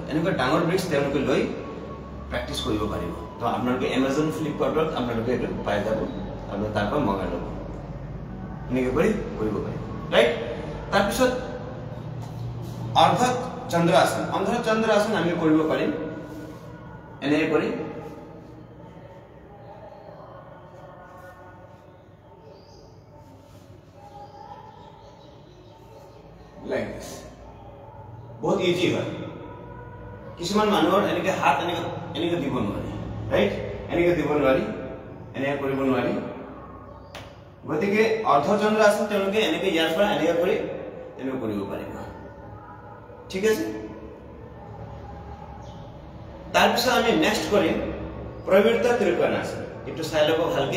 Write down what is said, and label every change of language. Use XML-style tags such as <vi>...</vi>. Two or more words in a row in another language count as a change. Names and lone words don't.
<as>এনেকুৱা ডাঙৰ ব্ৰিক্স তেওঁলোকে লৈ প্ৰেক্টিছ কৰিব পাৰিব। তো আপোনালোকে এমাজন ফ্লিপকাৰ্টত আপোনালোকে এইটো পাই যাব, আপোনালোকে তাৰ পৰা মগাই ল'ব, এনেকৈ কৰি কৰিব পাৰিব, ৰাইট। তাৰপিছত অৰ্ধ চন্দ্ৰাসন, অৰ্ধ চন্দ্ৰাসন আমি কৰিব পাৰিম এনেকৈ কৰি।</as> <en>like this,</en> <hi>बहुत इजी है।</hi> <as>কিছুমান মানুহৰ এনেকে হাত এনেকে দিব নোৱাৰি, ৰাইট, এনেকে দিব নোৱাৰি, এনেকে কৰিব নোৱাৰি। গতিকে অৰ্ধচন্দ্ৰাসন তেওঁলোকে এনেকে ইয়াৰ পৰা এনেকে কৰি এনেকে কৰিব পাৰিব, ঠিক আছে। তাৰপিছত আমি নেক্সট কৰিম প্ৰবৃত্ত ত্ৰিকোণাসন, এইটো চাই ল'ব ভালকে।</as>